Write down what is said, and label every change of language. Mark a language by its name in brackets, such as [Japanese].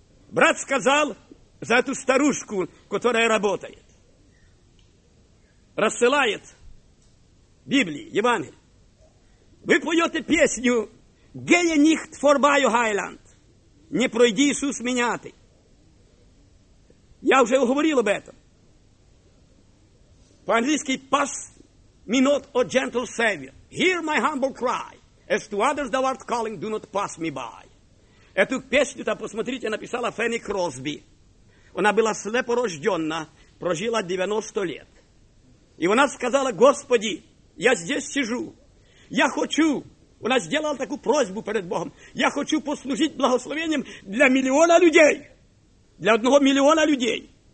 [Russian] Брат сказал за эту старушку, которая работает, рассылает Библии, Евангелие. Вы поете песню [German] «Гея нихт форбаю Хайланд», [Russian] «Не пройди, Иисус, меня ты». Я уже говорил об этом. По-английски [English] «Pass me not, O gentle Savior, hear my humble cry, as to others thou art calling, do not pass me by». [Russian] Эту песню-то, посмотрите, написала Фенни Кросби. Она была слепорожденна, прожила 90 лет. И она сказала: «Господи, я здесь сижу, я хочу». Она сделала такую просьбу перед Богом. «Я хочу послужить благословением для миллиона людей, для 1 миллиона людей».